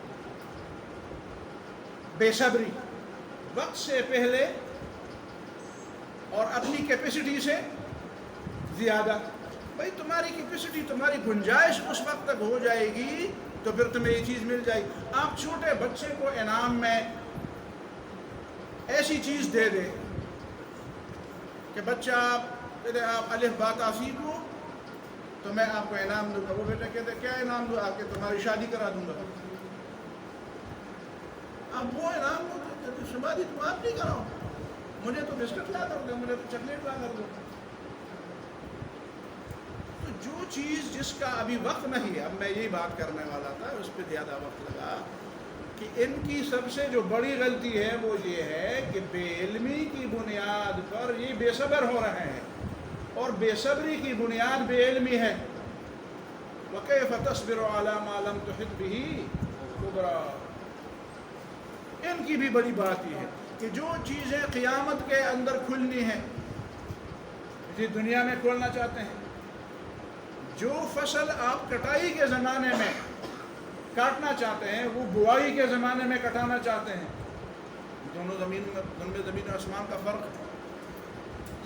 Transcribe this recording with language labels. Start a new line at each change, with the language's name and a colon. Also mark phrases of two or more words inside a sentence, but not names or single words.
Urdu: بے صبری، وقت سے پہلے اور اپنی کیپیسٹی سے زیادہ۔ بھائی تمہاری کیپیسٹی، تمہاری گنجائش اس وقت تک ہو جائے گی تو پھر تمہیں یہ چیز مل جائے گی۔ آپ چھوٹے بچے کو انعام میں ایسی چیز دے دیں کہ بچہ آپ الف با تا سیکھو تو میں آپ کو انعام دوں گا، وہ بیٹا کہتے کیا انعام دوں؟ آپ کے تمہاری شادی کرا دوں گا۔ اب وہ انعام دو، شادی تم آپ نہیں کراؤ، مجھے تو بسکٹ لا کر دو، مجھے تو چاکلیٹ لا کر دو۔ تو جو چیز جس کا ابھی وقت نہیں ہے، اب میں یہی بات کرنے والا تھا، اس پہ زیادہ وقت لگا کہ ان کی سب سے جو بڑی غلطی ہے وہ یہ ہے کہ بے علمی کی بنیاد پر یہ بے صبر ہو رہے ہیں، اور بے صبری کی بنیاد بے علمی ہے۔
Arabic: وَكَيْفَ تَصْبِرُ عَلَى مَا لَمْ تُحِطْ بِهِ خُبْرًا۔
Urdu: ان کی بھی بڑی بات یہ ہے کہ جو چیزیں قیامت کے اندر کھلنی ہیں، اسی دنیا میں کھولنا چاہتے ہیں۔ جو فصل آپ کٹائی کے زمانے میں کاٹنا چاہتے ہیں وہ بوائی کے زمانے میں کٹانا چاہتے ہیں، دونوں زمین و آسمان کا فرق ہے۔